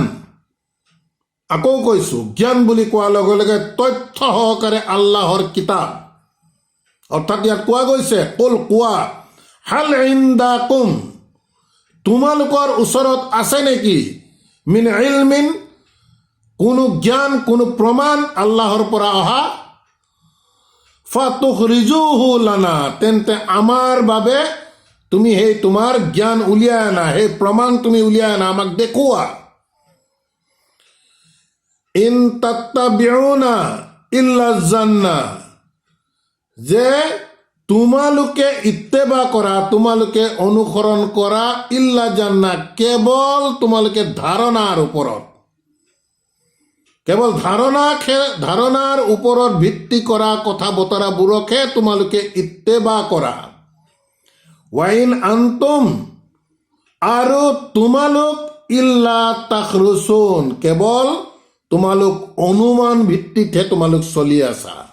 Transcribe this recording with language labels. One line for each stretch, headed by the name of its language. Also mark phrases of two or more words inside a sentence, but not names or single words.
Assamese: আকৌ কৈছো, জ্ঞান বুলি কোৱাৰ লগে লগে তথ্য সহকাৰে আল্লাহৰ কিতাপ, অৰ্থাৎ ইয়াত কোৱা গৈছে, কুল, কোৱা,
Arabic: هل عندكم,
Assamese: তোমালোকৰ ওচৰত আছে নেকি,
Arabic: من علم,
Assamese: কোনো জ্ঞান, কোনো প্ৰমাণ আল্লাহৰ পৰা অহা,
Arabic: فتخرجوه لنا,
Assamese: তেন্তে আমাৰ বাবে তুমি সেই তোমাৰ জ্ঞান উলিয়াই আনা, সেই প্ৰমাণ তুমি উলিয়াই আনা, আমাক দেখুওৱা।
Arabic: إن تتبعون إلا الظن,
Assamese: যে তোমালোকে ইত্তেবা কৰা, তোমালোকে অনুসৰণ কৰা,
Arabic: إلا الظن,
Assamese: কেৱল তোমালোকে ধাৰণাৰ ওপৰত, কেৱল ধাৰণাৰ ওপৰত ভিত্তি কৰা কথা বতৰাবোৰকহে তোমালোকে ইত্তেবা কৰা।
Arabic: وإن أنتم,
Assamese: আৰু তোমালোক
Arabic: إلا تخرصون,
Assamese: কেৱল তোমালোক অনুমান ভিত্তিতহে তোমালোক চলি আছা।